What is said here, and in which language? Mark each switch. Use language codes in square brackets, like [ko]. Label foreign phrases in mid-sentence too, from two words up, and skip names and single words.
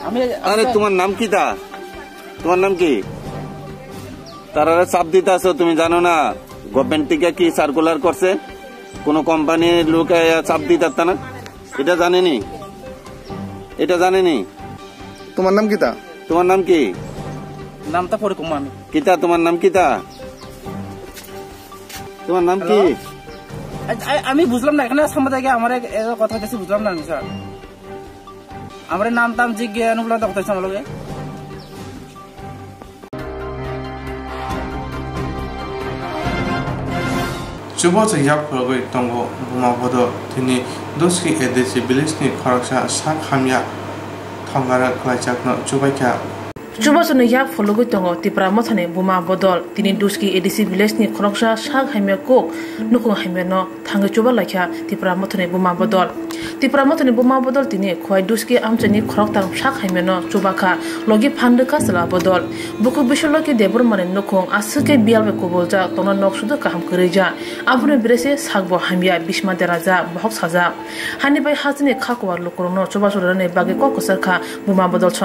[bn] আরে তোমার নাম কি তা তোমার নাম কি তারা চাপ দিতে আছো তুমি জানো না গভর্নমেন্ট থেকে কি সার্কুলার করছে কোন কোম্পানির লোক চাপ দিতে না এটা জানেনি তোমার নাম কি তা তোমার নাম কি নামটা পরে কম আমি কিতা তোমার নাম কিতা তোমার নাম কি আমি বুঝলাম না এখানে সাংবাদিক আমার কথা কিছু বুঝলাম না আমি স্যার আমার নাম টাম জিজ্ঞাসা বলে দেখতেছি আমার লগে [trp] Chubacha yapuragoi tongo bumabhodo tini doski edesi bilisni khoroksa sak hamya thongara khlaichakno chubaikha Chubasano yak fologoi tongo tipra mothane buma bodol tini duski edisi village-ni khoroksa sak hamya kok nukung hamya no thangai chuba laikha tipra mothane buma bodol tini khwai duski amchani khoroktang sak hamya no chubakha logi phandka sala bodol buku bisholoki debur mane nukung asuke bialbe kobolja tona noksudo kaham kореja abune birese sakbo hamya bisma deraja bahok saja hani bai hajni khakwa lokorno chubasurane bage kokosarkha buma bodol chong